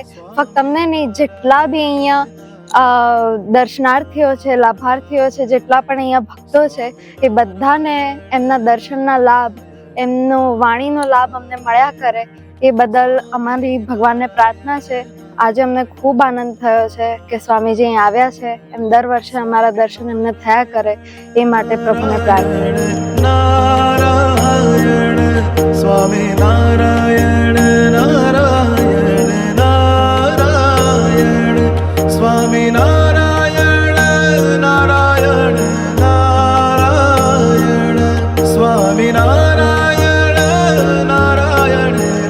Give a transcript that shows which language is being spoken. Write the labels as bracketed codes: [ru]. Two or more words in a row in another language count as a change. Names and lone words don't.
[gu] ફક્ત અમને નહીં, જેટલા બી અહીંયા દર્શનાર્થીઓ છે, લાભાર્થીઓ છે, જેટલા પણ અહીંયા ભક્તો છે એ બધાને એમના દર્શનના લાભ, એમનો વાણીનો લાભ અમને મળ્યા કરે એ બદલ અમારી ભગવાનને પ્રાર્થના છે. આજે અમને ખૂબ આનંદ થયો છે કે સ્વામીજી અહીં આવ્યા છે, એમ દર વર્ષે અમારા દર્શન એમને થયા કરે એ માટે પ્રભુને પ્રાર્થના. नारायण स्वामी नारायण नारायण नारायण स्वामी नारायण नारायण नारायण स्वामी नारायण नारायण